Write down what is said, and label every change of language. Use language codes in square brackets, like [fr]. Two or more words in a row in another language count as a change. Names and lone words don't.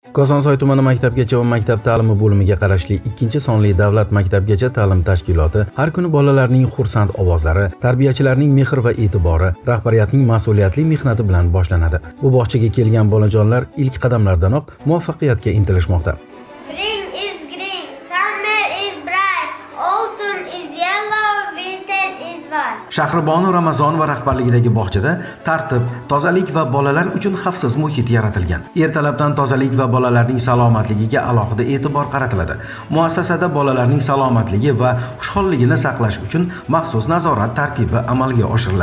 [uz] Kosonsoy tumani maktabgacha va maktab ta'limi bo'limiga qarashli 2-sonli davlat maktabgacha ta'lim tashkiloti har kuni bolalarning xursand ovozlari, tarbiyachilarning mehr va e'tibori, rahbariyatning mas'uliyatli mehnati bilan boshlanadi. Bu bog'chaga kelgan bolajonlar ilk qadamlardanoq muvaffaqiyatga intilishmoqda. [en] Spring is green, summer is bright, autumn is yellow, winter is white. [uz] Shahribonu Ramazonova rahbarligidagi bog'chada tartib, tozalik va bolalar uchun xavfsiz muhit yaratilgan. Ertalabdan tozalik va bolalarning salomatligiga alohida e'tibor qaratiladi. Muassasada bolalarning salomatligi va xushholligini saqlash uchun maxsus nazorat tartibi amalga oshiriladi.